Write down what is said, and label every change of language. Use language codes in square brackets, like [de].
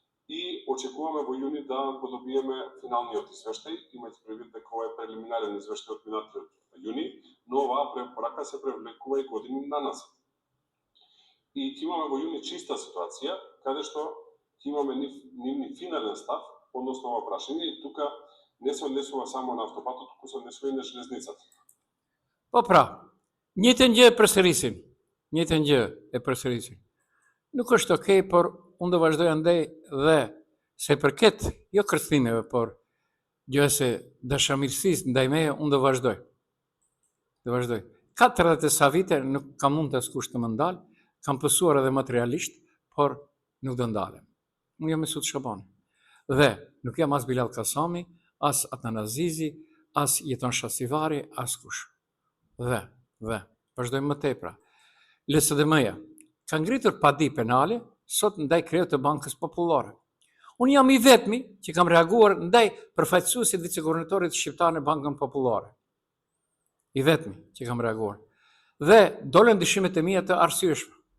[mk] и очекуваме во јуни да го добиеме финалниот извештај, имајќи предвид дека ова е прелиминарен извештај од минатиот јуни, но оваа препорака се превлекува и години наназад. И ќе имаме во јуни чиста ситуација, каде што ќе имаме нивни финален став, односно ова прашање, и тука не се однесува само на автопатот, туку се однесува и на железницата. [sq] Po pra, njëjtën gjë e përsërisin. Njëjtën gjë e përsërisin. Nuk është okay, por unë do vazhdoj andaj dhe se përket jo kërcënimeve, por gjëse dashamirësisë ndaj meje, unë do vazhdoj. Do vazhdoj. 40 e sa vite nuk kam mund të askush të më ndalë, kam pësuar edhe materialisht, por nuk do ndalem. Unë jam Mesut Shabani. Dhe nuk jam as Bilal Kasami, as Adnan Azizi, as Jeton Shasivari, as kush. Dhe, vazhdojmë më tepra. LSDM-ja ka ngritur padi penale sot ndaj krejut të Bankës Popullore. Unë jam i vetmi që kam reaguar ndaj përfaqësuesit viceguvernatorit shqiptar në Bankën Popullore. I vetmi që kam reaguar. Dhe dolen dyshimet e mia të arsyeshme.